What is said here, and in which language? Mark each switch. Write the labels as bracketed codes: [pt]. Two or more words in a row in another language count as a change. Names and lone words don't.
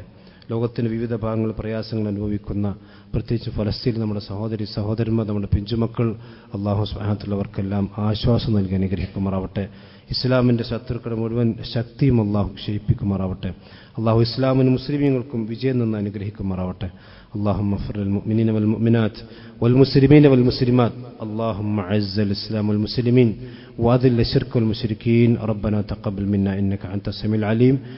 [ml] ലോകത്തിന്റെ വിവിധ ഭാഗങ്ങളിൽ പ്രയാസങ്ങൾ അനുഭവിക്കുന്ന പ്രത്യേകിച്ച് ഫലസ്തീനിൽ നമ്മുടെ സഹോദരന്മാർ, നമ്മുടെ പിഞ്ചുമക്കൾ, അള്ളാഹു [ar] سبحانه وتعالى [ml] അവർക്കെല്ലാം ആശ്വാസം നൽകി അനുഗ്രഹിക്കുമാറാവട്ടെ. ഇസ്ലാമിന്റെ ശത്രുക്കളുടെ മുഴുവൻ ശക്തിയും അള്ളാഹു ക്ഷയിപ്പിക്കുമാറാവട്ടെ. അള്ളാഹു ഇസ്ലാമിനും മുസ്ലിമീങ്ങൾക്കും വിജയം നിന്ന് അനുഗ്രഹിക്കുമാറാവട്ടെ. [ar] اللهم اغفر للمؤمنين والمؤمنات والمسلمين والمسلمات اللهم اعز الإسلام والمسلمين وأذل الشرك والمشركين ربنا تقبل منا إنك أنت السميع العليم